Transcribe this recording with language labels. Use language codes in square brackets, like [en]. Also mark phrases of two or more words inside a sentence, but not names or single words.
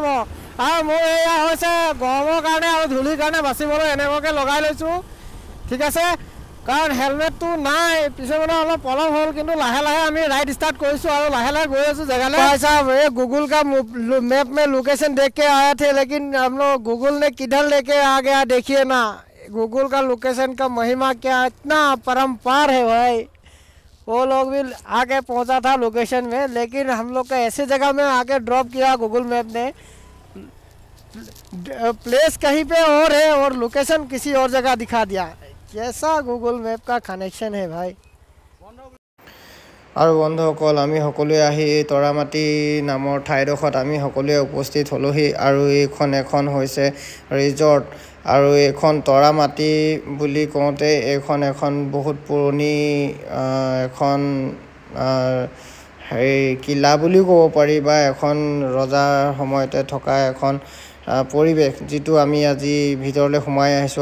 [as] আৰু মোৰ এয়া হৈছে গৰমৰ কাৰণে আৰু ধূলিৰ কাৰণে বাচিবলৈ এনেকুৱাকৈ লগাই লৈছোঁ, ঠিক আছে, কাৰণ হেলমেটটো নাই। পিছে মানে অলপ পলম হ'ল, কিন্তু লাহে লাহে আমি ৰাইড ষ্টাৰ্ট কৰিছোঁ আৰু লাহে লাহে গৈ আছোঁ জেগালৈ। [hi] साहब ये गूगल का मैप में लोकेशन देख के आए थे, लेकिन हम लोग गूगल ने किधर लेके आ गया देखिए ना। गूगल का लोकेशन का महिमा क्या इतना परम्पार है भाई। वो लोग भी आके पहुंचा था लोकेशन में, लेकिन हम लोग का ऐसे जगह में आके ड्रॉप किया गूगल मैप ने। प्लेस कहीं पे और है और लोकेशन किसी और जगह दिखा दिया। कैसा गूगल मैप का कनेक्शन है भाई। [as] আৰু বন্ধুসকল, আমি সকলোৱে আহি এই তৰামাটি নামৰ ঠাইডোখৰত আমি সকলোৱে উপস্থিত হ'লোহি আৰু এইখন এখন হৈছে ৰিজৰ্ট। আৰু এইখন তৰামাটি বুলি কওঁতে এইখন এখন বহুত পুৰণি এখন কিলা বুলিও ক'ব পাৰি, বা এখন ৰজাৰ সময়তে থকা এখন পৰিৱেশ, যিটো আমি আজি ভিতৰলৈ সোমাই আহিছোঁ।